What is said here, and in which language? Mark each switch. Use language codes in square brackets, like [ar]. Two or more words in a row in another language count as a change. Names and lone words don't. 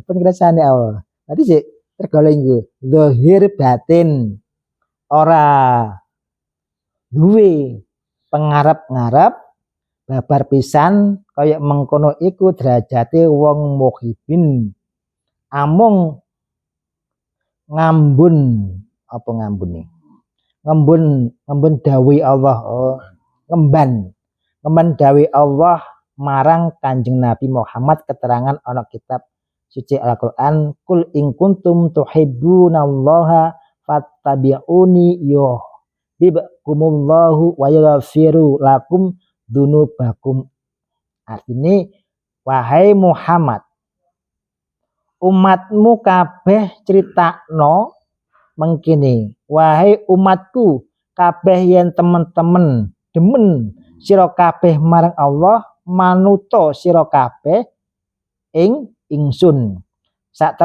[jv] Pun kersane Allah. Dadi jek tergolong iku zahir batin ora duwe pengarep-ngarep babar pisan kaya mengkono iku derajate wong muhibin amung ngambun apa ngambune ngembun dawuh Allah ngemban dawuh Allah marang Kanjeng Nabi Muhammad keterangan ana kitab suci Al-Qur'an [ar] قل إن كنتم تحبون الله فاتبعوني يحببكم الله ويغفر لكم ذنوبكم. [jv] Artine wahai Muhammad umatmu kabeh critakno mengkini wahai umatku kabeh yen temen-temen demen sira kabeh marang Allah manuta sira kabeh ing ingsun sak